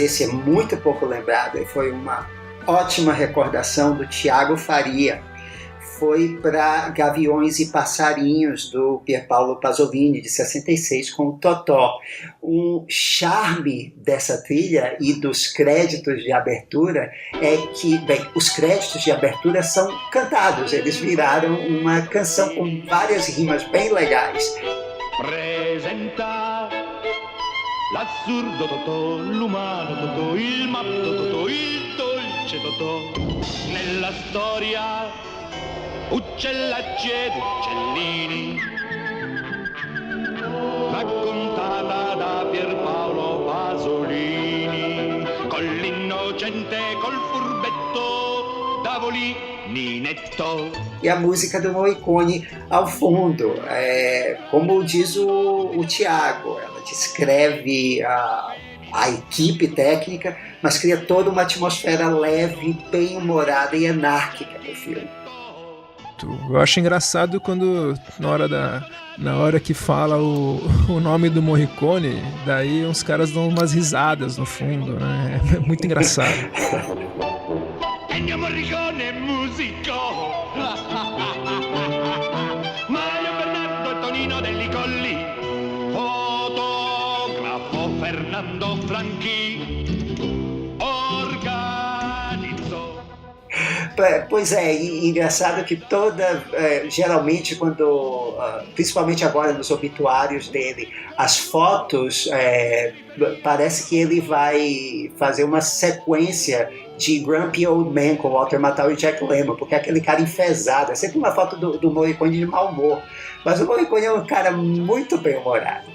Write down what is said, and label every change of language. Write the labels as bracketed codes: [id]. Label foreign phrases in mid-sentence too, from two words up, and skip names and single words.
[pt] esse é muito pouco lembrado, e foi uma ótima recordação do Tiago Faria, foi para Gaviões e Passarinhos, do Pierpaolo Pasolini, de 66, com o Totó. Um charme dessa trilha e dos créditos de abertura é que, bem, os créditos de abertura são cantados, eles viraram uma canção com várias rimas bem legais. [it] Presenta l'assurdo Totò, l'umano Totò, il matto Totò, il dolce Totò, nella storia uccellacci ed uccellini, raccontata da Pierpaolo Pasolini, con l'innocente, col furbetto, Davoli, Ninetto. [pt] E a música do Morricone ao fundo, como diz o Tiago, ela descreve a equipe técnica, mas cria toda uma atmosfera leve, bem-humorada e anárquica do filme. Eu acho engraçado quando na hora que fala o nome do Morricone, daí uns caras dão umas risadas no fundo, né? É muito engraçado. [it] Ennio Morricone musico, Mario Bernardo e Tonino Delli Colli, fotografo Fernando Franchi, [pt] organizou. Pois é, e engraçado que geralmente quando, principalmente agora nos obituários dele, as fotos, parece que ele vai fazer uma sequência de Grumpy Old Man com Walter Matthau e Jack Lemmon, porque é aquele cara enfesado, é sempre uma foto do Morricone de mau humor, mas o Morricone é um cara muito bem-humorado.